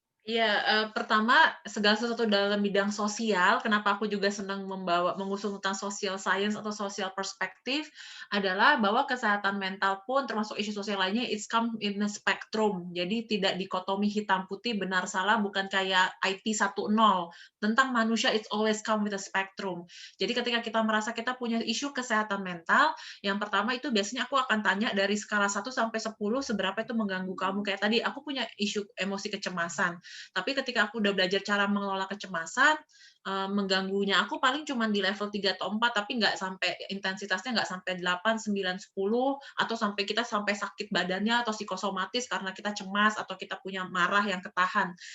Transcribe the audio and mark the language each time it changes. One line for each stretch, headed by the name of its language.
Indonesian: Iya, pertama segala sesuatu dalam bidang sosial, kenapa aku juga senang mengusung tentang social science atau social perspective, adalah bahwa kesehatan mental pun termasuk isu sosial lainnya,
English: it's come in a spectrum.
Indonesian: Jadi tidak dikotomi hitam putih, benar salah, bukan kayak IT 1.0. Tentang manusia,
English: it's always come with a spectrum.
Indonesian: Jadi ketika kita merasa kita punya isu kesehatan mental, yang pertama itu biasanya aku akan tanya dari skala 1 sampai 10, seberapa itu mengganggu kamu. Kayak tadi, aku punya isu emosi kecemasan. Tapi ketika aku udah belajar cara mengelola kecemasan, mengganggunya aku paling cuma di level 3 atau 4, tapi nggak sampai intensitasnya nggak sampai 8, 9, 10, atau sampai kita sampai sakit badannya atau psikosomatis karena kita cemas atau kita punya marah yang ketahan.